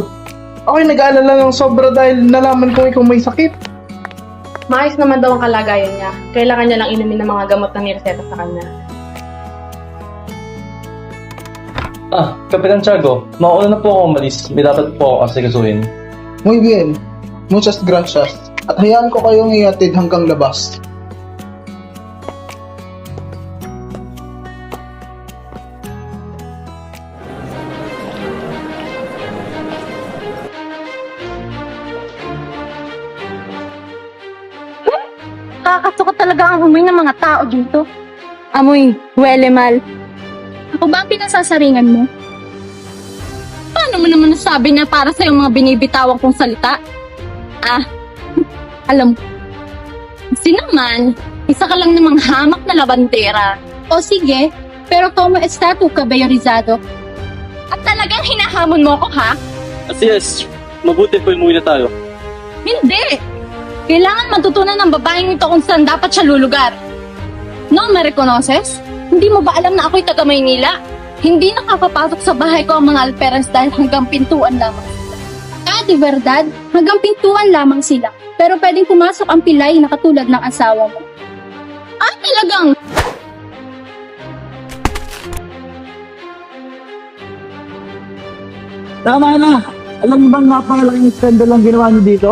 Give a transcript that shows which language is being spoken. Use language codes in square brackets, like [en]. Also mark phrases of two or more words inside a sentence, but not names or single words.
[tl] Ako'y nag-aalala ng sobra dahil nalaman kong ikaw may sakit. Maayos naman daw ang kalagayan niya. Kailangan niya lang inumin ng mga gamot na nireseta sa kanya. Kapitan Tiago, mauna na po ako umalis. May dapat po ako asikasuhin. [es] Muy bien. Muchas gracias. [tl] At hayaan ko kayong iatid hanggang labas. Kakasuka talaga ang amoy ng mga tao dito. Amoy, huwele mal. Ako ba ang pinasasaringan mo? Paano mo naman nasabi na para sa mga binibitawang kong salita? Alam mo. Kasi naman, isa ka lang namang hamak na labandera. O sige, [es] pero como está tu cabello rizado? [tl] At talagang hinahamon mo ako, ha? Yes, mabuti po umuwi na tayo. Hindi! Kailangan matutunan ng babaeng ito kung saan dapat siya lulugar. [es] No me reconoces? [tl] Hindi mo ba alam na ako'y taga Maynila? Hindi nakakapasok sa bahay ko ang mga alperas dahil hanggang pintuan lamang sila. [es] De verdad? [tl] Hanggang pintuan lamang sila. Pero pwedeng pumasok ang pilay na katulad ng asawa mo. Talagang... Tama na! Alam mo bang napakalaking skandal ang ginawa niyo dito?